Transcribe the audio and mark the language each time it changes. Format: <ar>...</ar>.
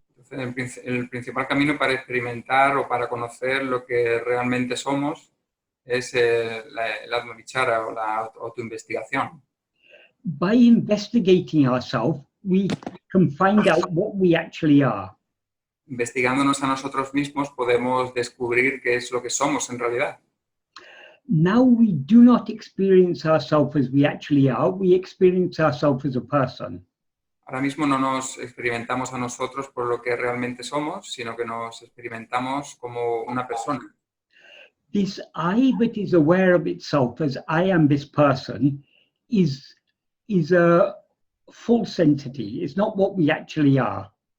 <es>El principal camino para experimentar o para conocer lo que realmente somos es el Atma-vichara o la autoinvestigación.</es> <en>By investigating ourselves, we can find out what we actually are.</en> <es>Investigándonos a nosotros mismos podemos descubrir qué es lo que somos en realidad.</es> <en>Now we do not experience ourselves as we actually are, we experience ourselves as a person.</en> <es>Ahora mismo no nos experimentamos a nosotros por lo que realmente somos, sino que nos experimentamos como una persona.</es> <en>This I that is aware of itself as I am this person is a false entity. It's not what we actually are.</en>